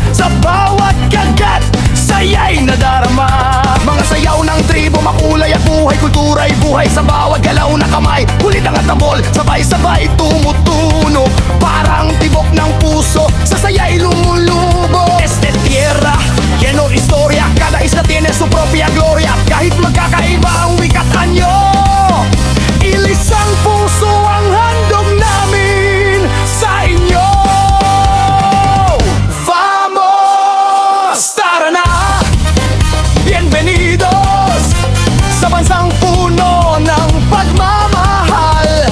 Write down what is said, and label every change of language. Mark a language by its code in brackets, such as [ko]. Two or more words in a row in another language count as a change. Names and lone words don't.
[tl] Sa bawat kagat, saya'y nadarama. Mga sayaw ng tribo, makulay at buhay. Kultura'y buhay sa bawat galaw na kamay. Kulit ang atambol, sabay-sabay tumutunog. Parang tibok ng puso, sa saya'y lumulubo. [es] Este tierra, lleno historia. Cada isla tiene su propia gloria. [tl] Kahit magkakaiba ang wikat anyo, ilisang puso ang handog namin sa inyo. Vamos, tara na! Bienvenidos sa bansang puno ng pagmamahal.